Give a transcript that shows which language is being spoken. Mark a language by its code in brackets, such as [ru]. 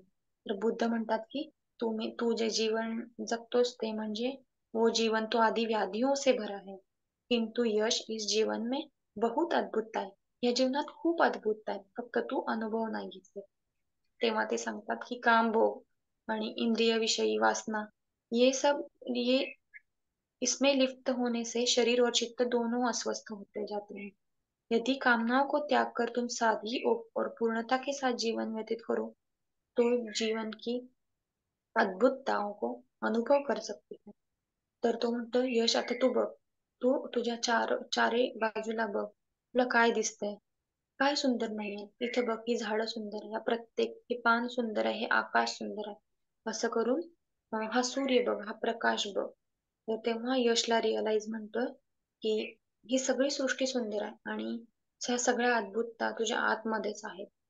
[mr] तर बुद्ध म्हणतात की तू जे जीवन जगतोस ते म्हणजे [hi] वो जीवन तो आधी व्याधियों से भरा है, किंतु यश इस जीवन में बहुत अद्भुत [mr] आहे. या जीवनात खूप अद्भुत आहे, फक्त तू अनुभव नाही घेतले. तेव्हा ते सांगतात की काम भोग आणि इंद्रिय विषयी वासना [hi] ये इसमें लिप्त होने से शरीर और चित्त दोनों अस्वस्थ होते जाते हैं। यदि कामनाओं को त्याग कर तुम सादगी और पूर्णता के साथ जीवन व्यतीत करो तो जीवन की अद्भुतताओं को अनुभव कर सकते हो. [mr] तर तो म्हणतो, यश आता तू बघ. तू तुझ्या चारी बाजूला बघ. तुला काय दिसतंय? काय सुंदर नाहीये? इथे बघ, ही झाडं सुंदर आहे. हे पान सुंदर आहे, हे आकाश सुंदर आहे. असं करून हा सूर्य बघ, हा प्रकाश बघ. तर तेव्हा यशला रिअलाइज म्हणतोय, की ही सगळी सृष्टी सुंदर आहे आणि ह्या सगळ्या अद्भुतता तुझ्या आतमध्येच आहेत.